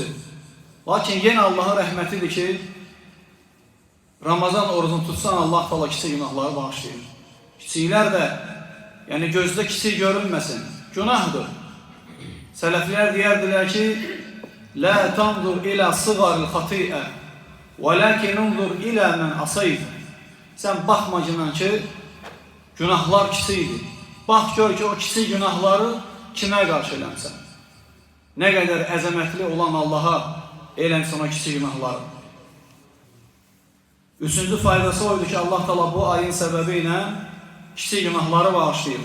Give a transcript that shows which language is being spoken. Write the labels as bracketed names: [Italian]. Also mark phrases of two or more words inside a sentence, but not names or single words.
[Azerbaijani] Lakin yenə Allahın rəhmətidir ki, Ramazan orucunu tutsan Allah Teala kiçik günahları bağışlayır. Kiçiklər də, yəni gözdə kiçik görünməsin, günahdır. Sələflər deyərdilər ki, [Arabic] لا تنظر إلى صغر الخطيئة وَلَكِنْ اُنْظُرْ إِلَى مَنْ أَصَيْتَ. [Azerbaijani] Sən baxma ki, günahlar kiçikdir. Bax gör ki, o kiçik günahları kimə qarşı eləmsən. Nə qədər əzəmətli olan Allaha eləmsən o kiçik günahları. Üçüncü faydası oydu ki, Allah Teala bu ayın səbəbi ilə kiçik günahları bağışlayır.